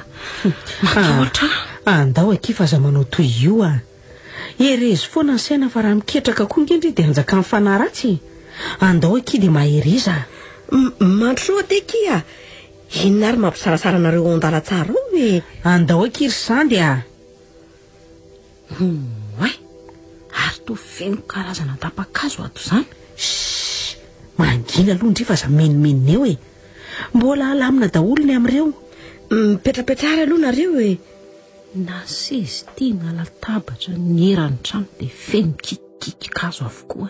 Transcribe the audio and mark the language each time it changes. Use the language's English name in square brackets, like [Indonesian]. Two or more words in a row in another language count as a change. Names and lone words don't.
[Malagasy] Matahotra. Andao aky fa aza manao toy io a. Erezy foana ny saina fa raha miketraka koa ngendry dia anjaka amin'ny fanahy ratsy. Andao aky dia maheriza. Mandrosoa teky a. Inona ary mampisarasara anareo ao an-dala tsara ao e. Andao aky ry sandy a. Way, ary to feno karazana tapa-kazo ato izany. Mangina aloha ndry fa aza menomenona eo e. Mbola alamina daholo ny amin'ireo. Mipetrapetrara aloha nareo e. Na sezy tia na latabatra ny eran'ny trano dia feno kikikikazo avokoa.